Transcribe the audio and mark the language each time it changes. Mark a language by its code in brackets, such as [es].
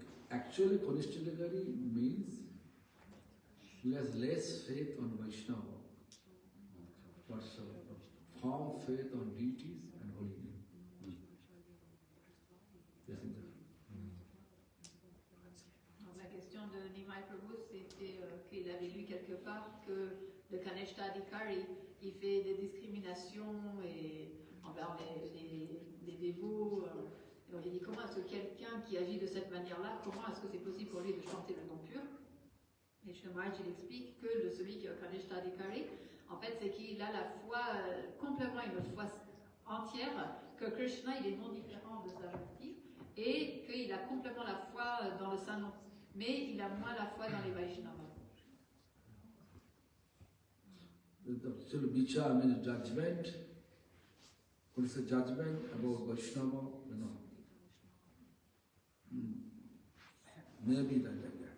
[en] Actually, Kanishta means he has less faith on Vaishnava, but firm faith on deities and holy name. Isn't it? [fr] La question de Nimai Prabhu, c'était qu'il avait lu quelque part que le Kanishta Adhikari, il fait des discriminations envers les dévots. Donc il dit comment est-ce que quelqu'un qui agit de cette manière-là, comment est-ce que c'est possible pour lui de chanter le nom pur? Et Maharaj il explique que celui qui est au Kanishta Adhikari, en fait c'est qu'il a la foi, complètement une foi entière, que Krishna il est non différent de sa bhakti, et qu'il a complètement la foi dans le Saint-Nom, mais il a moins la foi dans les Vaishnavas. [en] So the vicha means judgment. What is the judgment about Vaishnava? You know. Maybe like that.